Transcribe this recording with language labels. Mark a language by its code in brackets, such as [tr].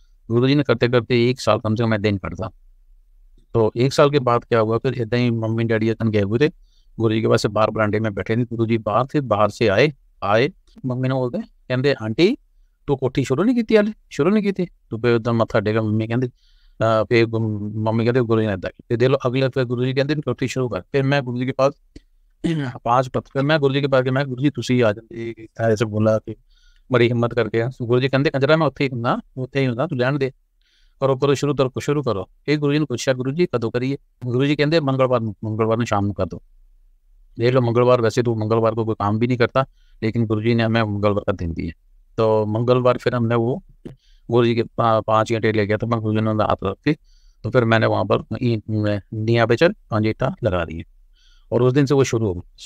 [hi] गुरु जी ने करते करते 1 साल कम से कम मैं दिन करता। तो 1 साल के बाद क्या हुआ, फिर इदा ही मम्मी डैडी अपन गए हुए थे गुरु जी के पास, बाहर बरांडे में बैठे थे। गुरु जी बाहर थे, बाहर से आए मम्मी ने बोलते कहते आंटी तू कोठी शुरू नहीं की, हाले शुरू नहीं की। तो फिर उधर मत्था टेका, मम्मी कहती फिर मम्मी कहते गुरु जी ने इदा, फिर दे लो अगले, फिर गुरु जी कहते कोठी शुरू कर। फिर मैं गुरु जी के पास [pa] 5 ਪੱਤਰ ਮੈਂ ਗੁਰੂ ਜੀ ਕੇ ਪਾਸ ਗਿਆ, ਮੈਂ ਗੁਰੂ ਜੀ ਤੁਸੀਂ ਆ ਜਾਂਦੇ, ਐਸੇ ਬੋਲਾ ਕਿ ਬੜੀ ਹਿੰਮਤ ਕਰਕੇ। ਗੁਰੂ ਜੀ ਕਹਿੰਦੇ ਕੰਜਰਾ ਮੈਂ ਉੱਥੇ ਹੀ ਹੁੰਦਾ, ਤੂੰ ਲੈਣ ਦੇ, ਕਰੋ ਸ਼ੁਰੂ ਕਰੋ। ਇਹ ਗੁਰੂ ਜੀ ਨੂੰ ਪੁੱਛਿਆ, ਗੁਰੂ ਜੀ ਕਦੋਂ ਕਰੀਏ? ਗੁਰੂ ਜੀ ਕਹਿੰਦੇ मंगलवार ਨੂੰ शाम ਨੂੰ कर दो। [hi] देख लो मंगलवार, वैसे तो मंगलवार को कोई काम भी नहीं करता, लेकिन गुरु जी ने हमें मंगलवार का दिन दिया। तो मंगलवार फिर हमने वो गुरु जी के 5 ईंटें ले गया, तो मैं गुरु जी ने हाथ रख के, तो फिर मैंने वहाँ पर नीया पे चल 5 ईंटा लगा दी, और उस दिन से वो शुरू हो गई।